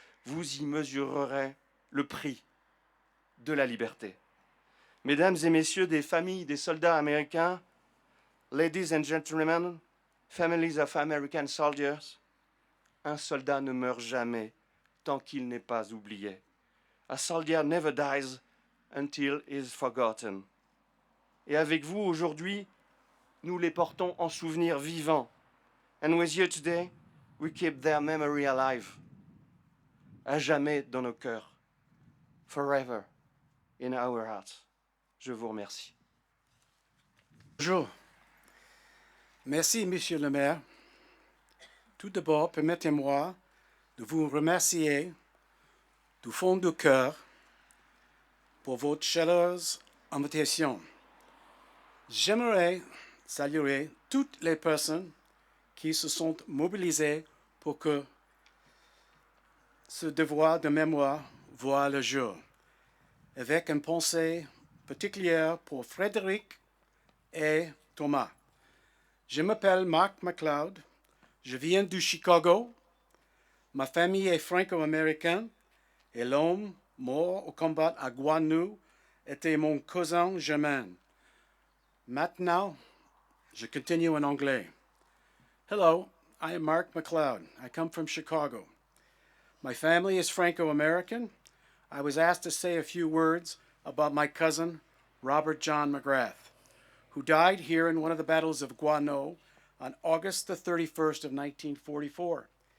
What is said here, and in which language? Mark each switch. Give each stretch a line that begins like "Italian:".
French: Vous y mesurerez le prix de la liberté. Mesdames et messieurs des familles des soldats américains,
English: ladies and gentlemen, families of American soldiers,
French: un soldat ne meurt jamais tant qu'il n'est pas oublié.
English: A soldier never dies until he is forgotten.
French: Et avec vous aujourd'hui, nous les portons en souvenir vivant.
English: And with you today, we keep their memory alive.
French: À jamais dans nos cœurs.
English: Forever in our hearts.
French: Je vous remercie. Bonjour. Merci, Monsieur le maire. Tout d'abord, permettez-moi de vous remercier du fond du cœur pour votre chaleureuse invitation. J'aimerais saluer toutes les personnes qui se sont mobilisées pour que ce devoir de mémoire voie le jour, avec une pensée particulière pour Frédéric et Thomas. Je m'appelle Marc MacLeod, je viens du Chicago, ma famille est franco-américaine et l'homme mort au combat à Gouesnou était mon cousin germain. Maintenant, je continue en anglais.
English: Hello, I am Marc MacLeod. I come from Chicago. My family is Franco-American. I was asked to say a few words about my cousin, Robert John McGrath, who died here in one of the battles of Gouesnou on August the 31st of 1944.